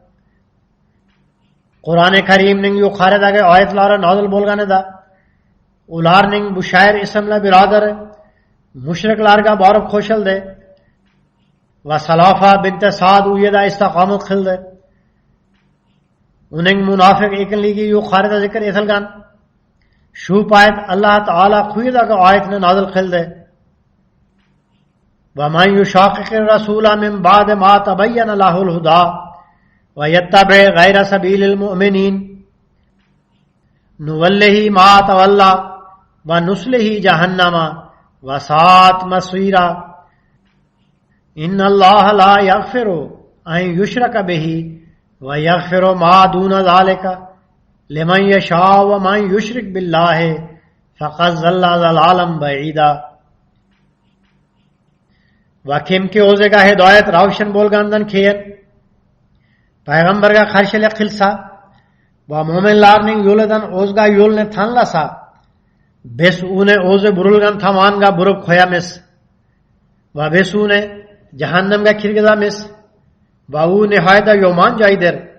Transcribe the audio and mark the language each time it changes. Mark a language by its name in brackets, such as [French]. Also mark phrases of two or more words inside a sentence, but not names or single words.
[Uzbek] Qur'oni Karimning yuqoridagi oyatlari nozil bo'lganida ularning Bushayr ismli birodari mushriklarga borib qo'shildi va Salofa bint Sa'd uyida istiqomat qildi. Uning munofiq ekanligi yuqorida zikr etilgan. Shu payt Alloh taolo quyidagi oyatni nozil qildi: [Arabic] "ومن يشاقق الرسول من بعد ما تبين له الهدى ويتبع غير سبيل المؤمنين نوله ما تولى ونصله جهنم وساءت مصيرا إن الله لا يغفر أن يشرك به ويغفر ما دون ذلك لمن يشاء ومن يشرك بالله فقد ضل ضلالا بعيدا." [Uzbek] Va kimki o'ziga hidoyat ravshan bo'lgandan keyin payg'ambarga qarshilik qilsa va mo'minlarning yo'lidan o'zga yo'lni tanlasa, biz uni o'zi burilgan tomonga burib qo'yamiz va biz uni jahannamga kirgizamiz va u nihoyatda yomon joydir.